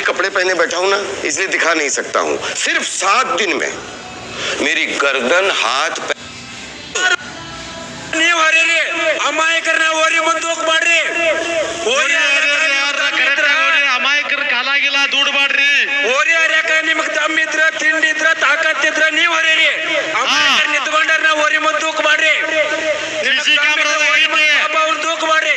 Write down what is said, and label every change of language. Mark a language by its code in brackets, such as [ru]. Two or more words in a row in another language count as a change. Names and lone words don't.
[hi] पहने बैठा हूं ना, इसलिए दिखा नहीं सकता हूं। सिर्फ 7 दिन में मेरी गर्दन, हाथ, [kn] ನೀವ್ ಹರೀರಿ ಅಮಾಯಕರನ್ನ ಓರಿ ಬಂದು ಹೋಗ್ಬಾಡ್ರಿ. ಓರಿ ಅಮಾಯಕರ ಕಾಲಾಗಿಲ್ಲ ದುಡ್ಡು ಮಾಡ್ರಿ. ಓರಿ ಹರ್ಯಾಕ ನಿಮಗ್ ದಮ್ಮಿದ್ರ ತಿಂಡಿದ್ರ ತಾಕತ್ತಿದ್ರ ನೀವ್ ಹರೀರಿ. ಅಮಾಯಕರ ನಿಂತ್ಕೊಂಡಾರ ಓರಿ ಬಂದು ಹೋಗ್ಬಾಡ್ರಿ. ಅವ್ರು ದೂಕ್ಬಾಡ್ರಿ.